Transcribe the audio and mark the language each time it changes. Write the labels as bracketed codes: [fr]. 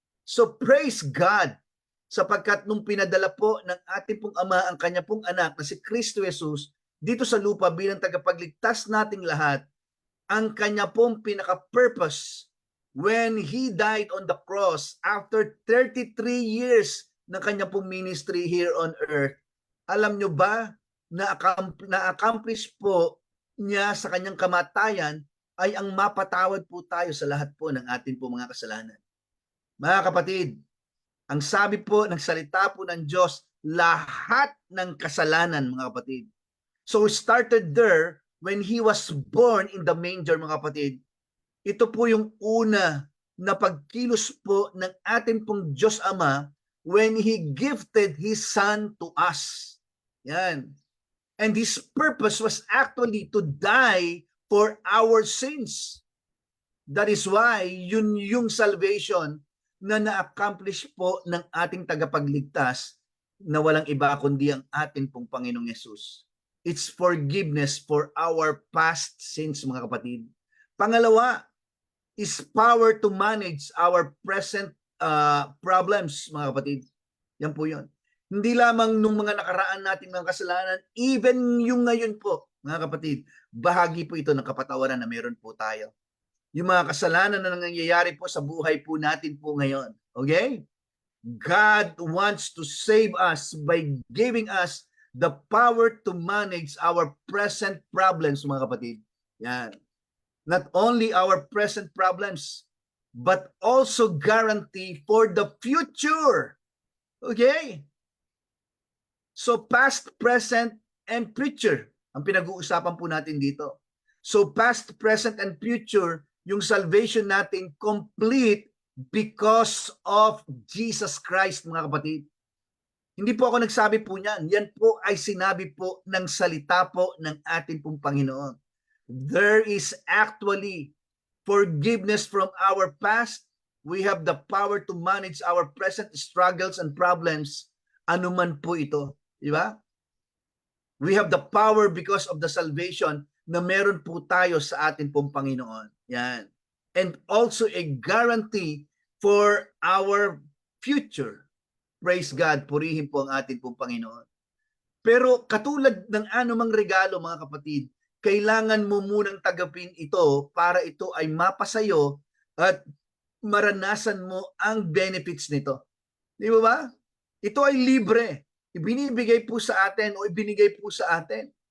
[tl] So praise God sapagkat nung pinadala po ng ating pong Ama ang kanya pong anak na si Kristo Jesus dito sa lupa bilang tagapagligtas nating lahat, ang kanya pong pinaka-purpose [en] when He died on the cross after 33 years [tl] ng kanya pong ministry [en] here on earth, [tl] alam nyo ba na-accomplish po niya sa kanyang kamatayan ay ang mapatawad po tayo sa lahat po ng ating po mga kasalanan. Mga kapatid, ang sabi po ng salita po ng Diyos, lahat ng kasalanan, mga kapatid. [en] So we started there when He was born in the manger, [tl] mga kapatid. Ito po yung una na pagkilos po ng ating pong Diyos Ama [en] when He gifted His Son to us. [tl] Yan. [en] And His purpose was actually to die for our sins. That is why [tl] yun yung salvation na na-accomplish po ng ating tagapagligtas na walang iba kundi ang ating pong Panginoong Yesus. [en] It's forgiveness for our past sins, [tl] mga kapatid. [en] Pangalawa is power to manage our present problems, [tl] mga kapatid. Yan po yun. Hindi lamang nung mga nakaraan natin mga kasalanan, even yung ngayon po, mga kapatid, bahagi po ito ng kapatawaran na meron po tayo. Yung mga kasalanan na nangyayari po sa buhay po natin po ngayon. Okay? [en] God wants to save us by giving us the power to manage our present problems, [tl] mga kapatid. Yan. [en] Not only our present problems, but also guarantee for the future. [tl] Okay? [en] So past, present, and future [tl] ang pinag-uusapan po natin dito. [en] So past, present, and future, yung salvation natin complete because of Jesus Christ, [tl] mga kapatid. Hindi po ako nagsabi po niyan. Yan po ay sinabi po ng salita po ng ating pong Panginoon. [en] There is actually forgiveness from our past. We have the power to manage our present struggles and problems. [tl] Ano man po ito. Di ba? [en] We have the power because of the salvation [tl] na meron po tayo sa atin pong Panginoon. Yan. [en] And also a guarantee for our future. Praise God, [tl] purihin po ang atin pong Panginoon. Pero katulad ng anumang regalo, mga kapatid, kailangan mo munang tagapin ito para ito ay mapasayo at maranasan mo ang benefits nito. Di ba? Ito ay libre. Ibinibigay po sa atin o ibinigay po sa atin.